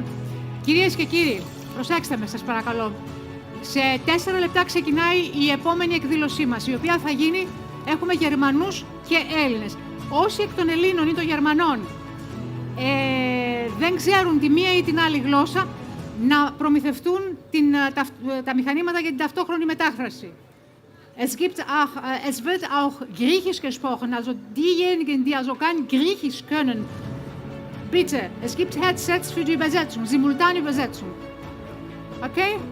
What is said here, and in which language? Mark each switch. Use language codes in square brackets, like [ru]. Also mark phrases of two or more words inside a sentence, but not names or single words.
[el] Κυρίες και κύριοι, προσέξτε με σας παρακαλώ. Σε 4 λεπτά ξεκινάει η επόμενη εκδήλωσή μας, η οποία θα γίνει, έχουμε Γερμανούς και Έλληνες. Όσοι εκ των Ελλήνων ή των Γερμανών δεν ξέρουν τη μία ή την άλλη γλώσσα, να προμηθευτούν τα μηχανήματα για την ταυτόχρονη μετάφραση. [de] Es wird auch Griechisch gesprochen, also diejenigen, die also kein Griechisch können, bitte, es gibt Headsets für die Übersetzung, simultane Übersetzung. Okay?